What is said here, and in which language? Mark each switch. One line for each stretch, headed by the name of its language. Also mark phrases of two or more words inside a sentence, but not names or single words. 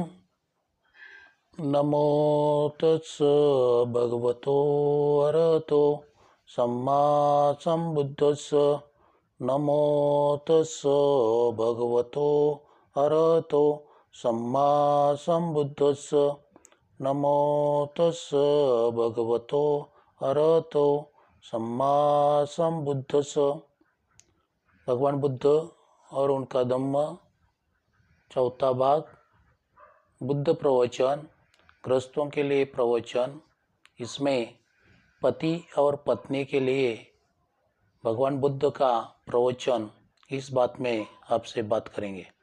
Pali: नमो तस् भगवतो अरहतो सम्मा सम्बुद्धस्स। नमो तस् भगवतो अरहतो सम्मा सम्बुद्धस्स। नमो तस् भगवतो अरहतो सम्मा सम्बुद्धस्स।
Hindi: भगवान बुद्ध और उनका धम्म, चौथा भाग, बुद्ध प्रवचन, गृहस्थों के लिए प्रवचन। इसमें पति और पत्नी के लिए भगवान बुद्ध का प्रवचन, इस बात में आपसे बात करेंगे।